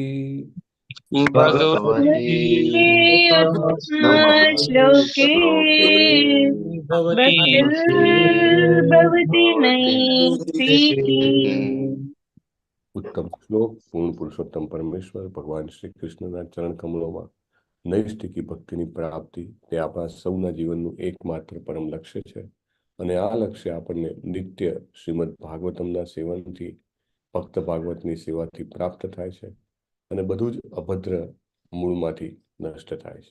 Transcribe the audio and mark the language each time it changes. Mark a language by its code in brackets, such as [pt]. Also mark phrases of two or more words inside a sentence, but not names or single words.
[sa] भगवती श्लोके भक्तिर्भवति नैष्टिकी. [gu] ઉત્તમ શ્લોક પૂર્ણ પુરુષોત્તમ પરમેશ્વર ભગવાન શ્રી कृष्णના ચરણ કમળોમાં નૈષ્ટિકી ભક્તિની પ્રાપ્તિ તે આપણા સૌના જીવનનું એકમાત્ર પરમ લક્ષ્ય છે. અને આ લક્ષ્ય આપણને નિત્ય શ્રીમદ ભાગવતમના સેવનથી ભક્ત ભાગવતની સેવાથી પ્રાપ્ત થાય છે અને બધું જ અભદ્ર મૂળમાંથી નષ્ટ થાય છે.